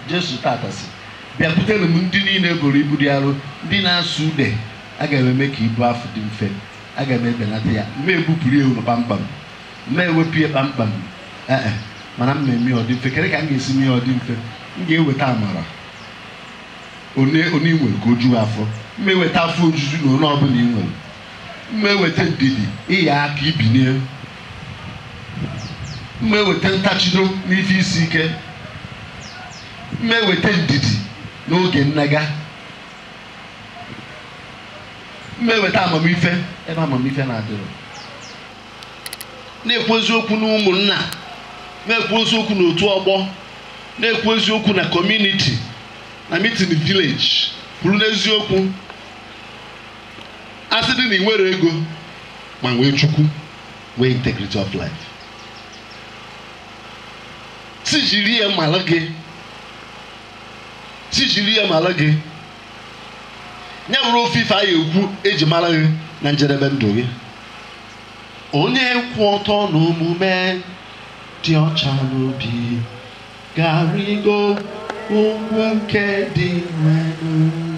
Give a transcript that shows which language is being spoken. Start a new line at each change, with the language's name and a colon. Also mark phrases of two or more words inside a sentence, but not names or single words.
Igbo: Jesu tata sị, "Bịakwutenụ m ndị niile boro ibu dị arọ, ndị na-asụ ude, aga m eme ka ibu afọ dị mfe, aga m ebenata ya, m ebupụrụ ya unu kpamkpam, m ewepụ ya kpamkpam, ee, mana m na-eme ya ọ dị mfe." Kedu ka m ga-esi mee ya ọ dị mfe? M ga-eweta amara. One, one i nwere ka o juo afọ. M eweta afọ ojuju na one ọbụla i nwere. M eweta ndidi, ịya aka ibinie. M eweta ntachido n'ife isi ike. M eweta ndidi n'oge nnaga. M eweta amamife ebe amamife na-adịrọ. Na-ekwu eziokwu n'ụmụnna, na-ekwu eziokwu n'otu ọgbọ, na-ekwu eziokwu na community, na
English: meeting village.
Igbo: Kwuru n'eziokwu. A sị dị na ị nwere ego, ma nwee Chukwu, nwee
English: integrity of life.
Igbo: Si jiri ya mara gị. Si jiri ya mara gị. Ya bụrụ ofe ife a ya ekwu eji mara gị na njedebe ndụ gị. Onye kwụ ọtọ n'omume dị ọcha n'obi ga-arịgo ugwu nke dị elu.